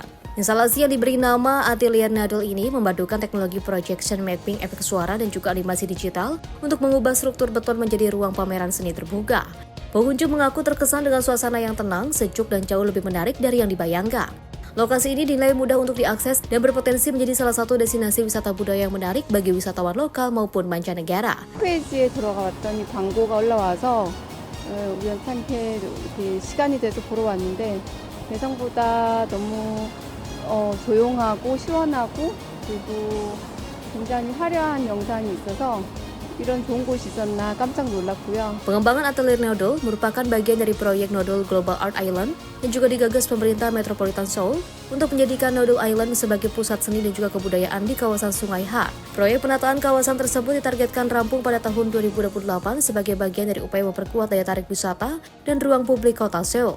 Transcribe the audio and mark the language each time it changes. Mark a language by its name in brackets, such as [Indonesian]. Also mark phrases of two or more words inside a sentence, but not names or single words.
[Indonesian] Instalasi yang diberi nama Atelier Noodle ini memadukan teknologi [English] projection mapping [Indonesian] efek suara dan juga animasi digital untuk mengubah struktur beton menjadi ruang pameran seni terbuka. Pengunjung mengaku terkesan dengan suasana yang tenang, sejuk, dan jauh lebih menarik dari yang dibayangkan. Lokasi ini dinilai mudah untuk diakses dan berpotensi menjadi salah satu destinasi wisata budaya yang menarik bagi wisatawan lokal maupun mancanegara. [Korean] 홈페이지에 들어가봤더니 광고가 올라와서 우연찮게 이렇게 시간이 돼서 보러 왔는데 예상보다 너무 조용하고 시원하고 그리고 굉장히 화려한 영상이 있어서 이런 좋은 곳이 있었나 깜짝 놀랐고요. [Indonesian] Pengembangan Atelier Noodle merupakan bagian dari proyek Noodle Global Art Island yang juga digagas pemerintah Metropolitan Seoul untuk menjadikan Noodle Island sebagai pusat seni dan juga kebudayaan di kawasan Sungai Han. Proyek penataan kawasan tersebut ditargetkan rampung pada tahun 2028 sebagai bagian dari upaya memperkuat daya tarik wisata dan ruang publik kota Seoul.